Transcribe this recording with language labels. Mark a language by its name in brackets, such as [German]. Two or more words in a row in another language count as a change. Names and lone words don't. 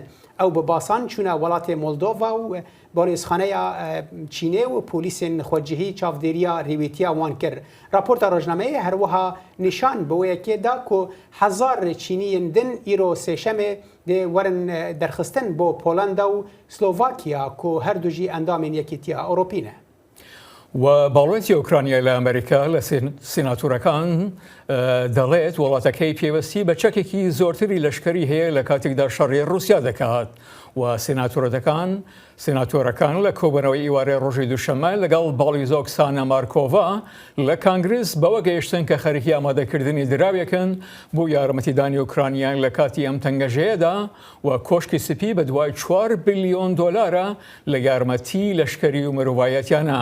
[Kurdish] Ew bi basan çûne welatê Moldova û balîzxaneya Çînê û polîsên xwecihî çavdêriya rêwîtiya wan kir. Raporta rojnameyê her wiha nîşan bi wêyekê da ku hezar Çîniyên din îro sêşemê dê werin derxistin bo Polanda û Slovakiya ku her du jî endamên Yekîtiya Ewropî ne. [Central Kurdish] و باڵێتی ئۆکرانیا لە ئەمریکا لە سیناتورەکان دەڵێت وڵاتەکەی پێوەستی بە چەکێکی زۆرتری لەشکری هەیە لە کاتێکدا شەڕی رووسیا دەکات و سیناتۆرەکان لە کۆبنەوەی ئیوارەی ڕۆژی دووشەممە لەگەڵ باڵی زۆکسانە مارکۆڤا لە کانگرس بەوە گەیشتن کە خەریکی ئامادەکردنی دراوێکن بۆ یارمەتیدانی ئۆکرانیان لە کاتی ئەم تەنگەژەیەدا و کۆشکی سپی بە دوای 4 بیلیۆن دۆلارە لە یارمەتی لەشکری و مرۆڤایەتیانە.